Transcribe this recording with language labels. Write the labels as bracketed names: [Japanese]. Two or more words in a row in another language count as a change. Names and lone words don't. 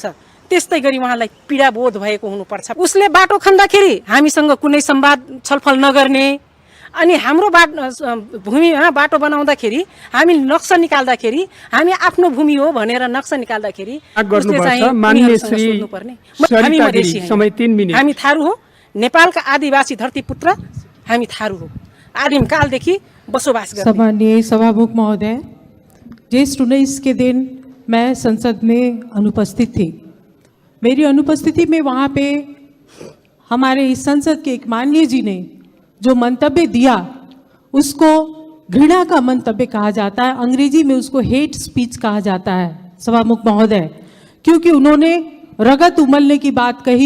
[Nepali] त्यस्तै गरी उहाँलाई पीडा बोध भएको हुनुपर्छ। उसले बाटो खन्दाखेरि हामीसँग कुनै संवाद छलफल नगर्ने, अनि हाम्रो भूमिमा बाटो बनाउँदाखेरि हामी नक्सा निकाल्दाखेरि हामी आफ्नो भूमि हो भनेर नक्सा निकाल्दाखेरि हामी थारू हो, नेपालका आदिवासी धरती पुत्र हामी थारू हो, आदिमकालदेखि बसोबास गर्छौं। [Hindi] सम्माननीय सभामुख महोदय, ज्येष्ठ 19 के दिन मैं संसद में अनुपस्थित थी। मेरी अनुपस्थिति में वहाँ पे हमारे इस संसद के एक माननीय जी ने जो मंतव्य दिया उसको घृणा का मंतव्य कहा जाता है, अंग्रेजी में उसको हेट स्पीच कहा जाता है सभामुख महोदय, क्योंकि उन्होंने रगत उमलने की बात कही।